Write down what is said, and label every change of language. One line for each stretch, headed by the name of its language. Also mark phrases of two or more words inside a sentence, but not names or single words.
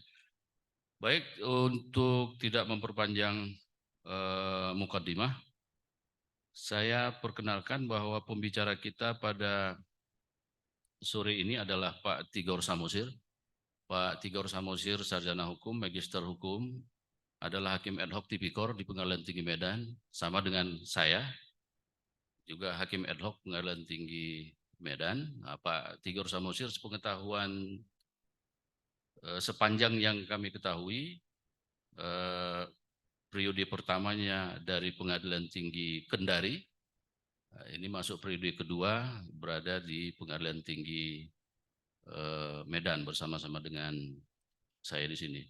Indonesian: Baik, untuk tidak memperpanjang mukadimah, saya perkenalkan bahwa pembicara kita pada sore ini adalah Pak Tigor Samosir. Pak Tigor Samosir, sarjana hukum, magister hukum, adalah hakim ad hoc tipikor di Pengadilan Tinggi Medan, sama dengan saya, juga hakim ad hoc Pengadilan Tinggi Medan. Nah, Pak Tigor Samosir, sepengetahuan sepanjang yang kami ketahui, periode pertamanya dari Pengadilan Tinggi Kendari, ini masuk periode kedua berada di Pengadilan Tinggi Medan bersama-sama dengan saya di sini.